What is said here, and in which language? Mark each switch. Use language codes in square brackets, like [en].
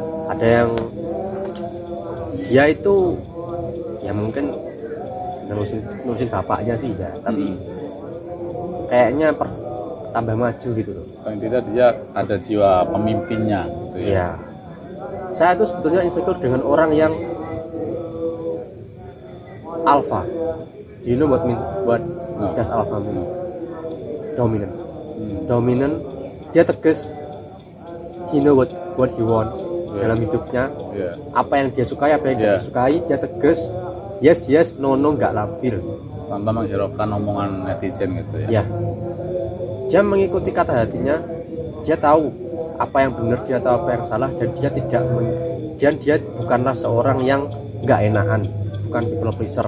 [id] Ada yang dia itu ya mungkin nurusin bapaknya sih ya, tapi kayaknya tambah maju gitu loh. Paling tidak dia ada jiwa pemimpinnya gitu ya. Iya. Saya itu sebetulnya insecure dengan orang yang alpha. [en] Do you know what does alpha mean? Dominant. Dominant, [id] dia tegas, [en] he know what he wants [id] dalam hidupnya. Apa yang dia sukai, apa yang dia sukai, dia tegas. [en] Yes, no, [id] nggak labil. Tanpa menghiraukan omongan netizen gitu ya. Ya. Dia mengikuti kata hatinya. Dia tahu apa yang benar, dia tahu apa yang salah, dan dia tidak dia bukanlah seorang yang nggak enakan, bukan people pleaser.